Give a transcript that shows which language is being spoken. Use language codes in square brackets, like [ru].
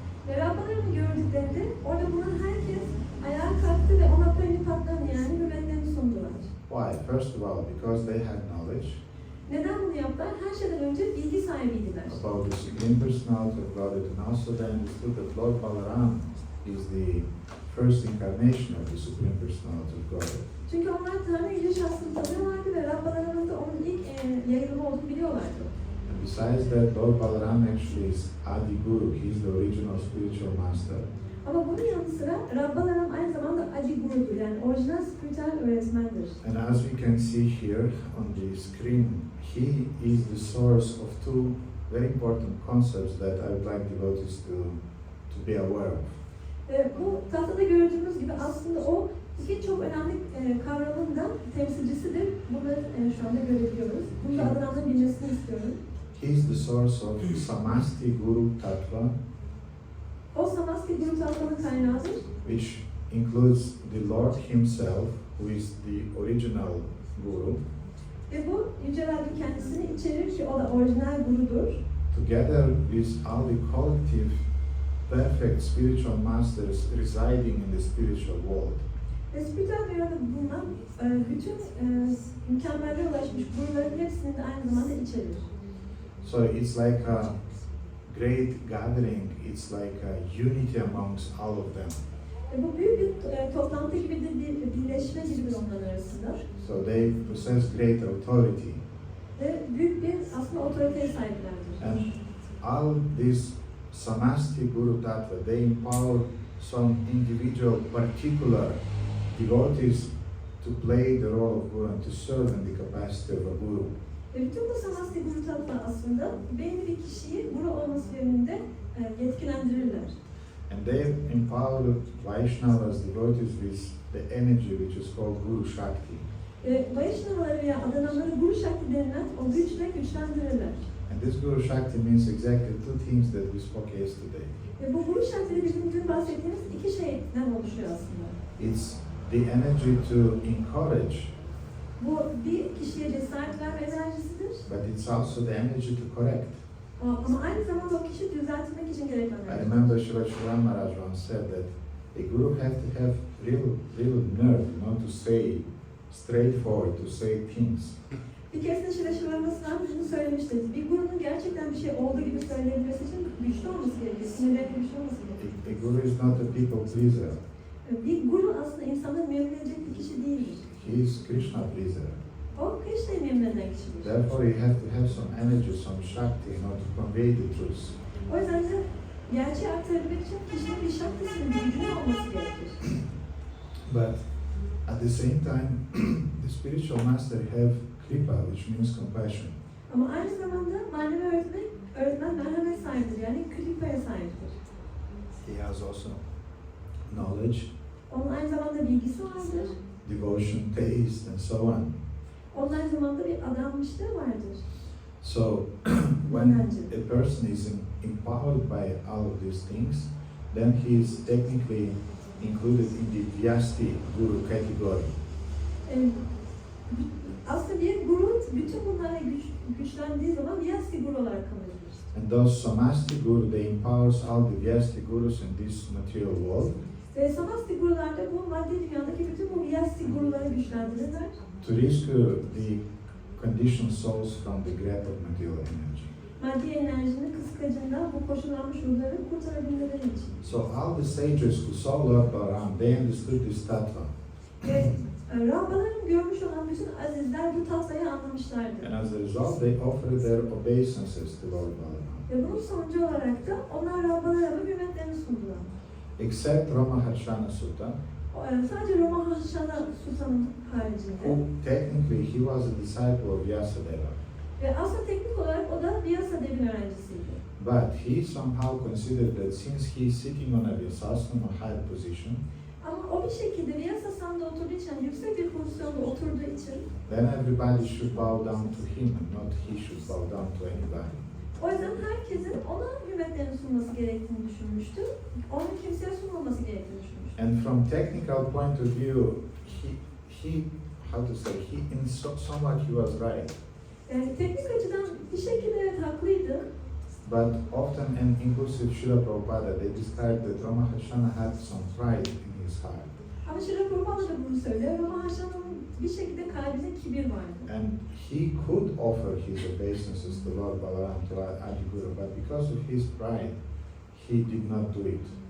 [tr] Ve Rabbalaram'ı gördüklerinde orada bulunan herkes ayağa kalktı ve ona pranipatlarını yani hürmetlerini sundular. [en] Why? First of all, because they had knowledge [tr] Neden bunu yaptılar? Her şeyden önce bilgi sahibiydiler. [en] about the Supreme Personality of Godhead, and also they understood that Lord Balaram is the first incarnation of the Supreme Personality of Godhead. [tr] Çünkü onlar Tanrı Yüce Şahsı'nı tanıyorlardı ve Rabbalarım'ın da onun ilk yayılımı olduğunu biliyorlardı. [en] And besides that, Lord Balaram actually is Adi Guru. He is the original spiritual master. [tr] Ama bunun yanı sıra Rabbalaram aynı zamanda Adi Guru'dur, yani orijinal spiritüel öğretmendir. [en] And as we can see here on the screen, he is the source of two very important concepts that I would like devotees to be aware of. [tr] Bu tahtada gördüğümüz gibi aslında o iki çok önemli kavramın da temsilcisidir. Bunları şu anda görebiliyoruz. Bunu da adından bilmesini istiyorum. [en] He is the source of Samasti Guru Tattva, [tr] O Samasti Guru Tattvanın kaynağıdır. [en] which includes the Lord himself, who is the original Guru, [tr] Ve bu Yüce Rabbi kendisini içerir ki o da orijinal gurudur. [en] together with all the collective perfect spiritual masters residing in the spiritual world. [tr] Ve spiritüel dünyada bulunan bütün mükemmellere ulaşmış guruların hepsini de aynı zamanda içerir. [en] So it's like a great gathering, it's like a unity amongst all of them. [tr] Ve bu büyük bir toplantı gibi de bir birleşme gibidir onların arasında. [en] So they possess great authority. [tr] Ve büyük bir aslında otoriteye sahiplerdir. [en] And all these Samasti Guru Tattva, they empower some individual particular devotees to play the role of Guru and to serve in the capacity of a Guru. [tr] Ve bütün bu Samasti Guru Tattva aslında belli bir kişiyi guru olması yönünde yetkilendirirler. [en] And they empower Vaishnavas, devotees with the energy which is called Guru Shakti. [tr] Vaishnavaları veya adananları Guru Shakti denilen o güçle güçlendirirler. [en] And this Guru Shakti means exactly two things that we spoke yesterday. [tr] Ve bu Guru Shakti'de bizim dün bahsettiğimiz iki şeyden oluşuyor aslında. [en] It's the energy to encourage, [tr] Bu bir kişiye cesaret verme enerjisidir. [en] but it's also the energy to correct. [tr] Ama aynı zamanda o kişi düzeltmek için gereken [en] I [tr] enerji. [en] remember Srila Shuran Maharaj once said that a guru have to have real nerve, to say straightforward, to say things. [tr] Bir keresinde Şivaşıvarması'ndan şunu söylemişti. Bir gurunun gerçekten bir şey olduğu gibi söyleyebilmesi için güçlü olması gerekiyor. Sinirlerinin güçlü olması gerekiyor. [en] A guru is not a people pleaser. [tr] Bir guru aslında insanları memnun edecek bir kişi değildir. [en] He is Krishna pleaser. [tr] O Krishna'yı memnun eden kişidir. [en] Therefore, you have to have some energy, some shakti in order to convey the truth. [tr] O yüzden de gerçeği aktarabilmek için kişinin bir şaktisinin, bir gücünün olması gerekir. [en] But at the same time, the spiritual master have kripa, which means compassion. [tr] Ama aynı zamanda manevi öğretmen merhamet sahibidir. Yani kripaya sahiptir. [en] He has also knowledge, [tr] Onun aynı zamanda bilgisi vardır. [en] devotion, taste, and so on. [tr] Onun aynı zamanda bir adanmışlığı vardır. [en] So when a person is empowered by all of these things, then he is technically included in the Vyasti Guru category. [tr] Aslında bir guru bütün bunlarla güçlendiği zaman Vyasti guru olarak kabul edilir. [en] And those Samasti Guru, they empowers all the Vyasti Gurus in this material world [tr] Ve Samasti gurular da bu maddi dünyadaki bütün bu Vyasti guruları güçlendirirler. [en] to rescue the conditioned souls from the grip of material energy. [tr] Maddi enerjinin kıskacından bu koşullanmış ruhları kurtarabilmeleri için. [en] So all the sages who saw Lord Balaram, they understood this tattva. [tr] Ve Rahbaların görmüş olan bütün azizler bu tatlıyı anlamışlardı. [en] And as a result, they offered their obeisances to Lord Balaram. [tr] Ve bunun sonucu olarak da onlar Rahbalara hürmetlerini sundular. [en] Except Ramaharshana Sutta, [tr] Sadece Ramaharshana Sultan'ın haricinde. [en] who technically he was a disciple of Vyasadeva. [tr] Ve aslında teknik olarak o da Vyasadev'in öğrencisiydi. [en] But he somehow considered that since he is sitting on a Vyasasana high position, [tr] Ama o bir şekilde Vyasasan'da oturduğu için, yüksek bir pozisyonda oturduğu için [en] then everybody should bow down to him and not he should bow down to anybody. [tr] o yüzden herkesin ona hürmetlerini sunması gerektiğini düşünmüştü. Onun kimseye sunmaması gerektiğini düşünmüştü. [en] And from technical point of view, he how to say, he in somewhat he was right. [tr] Yani teknik açıdan bir şekilde evet haklıydı. [en] But often, and inclusive Srila Prabhupada, they described that Ramaharshana had some pride in his heart. [tr] Ama Srila Prabhupada da bunu söylüyor. Ramaharshana'nın bir şekilde kalbinde kibir vardı. [en] And he could offer his obeisances to Lord Balaram, to Adi Guru, but because of his pride, he did not do it.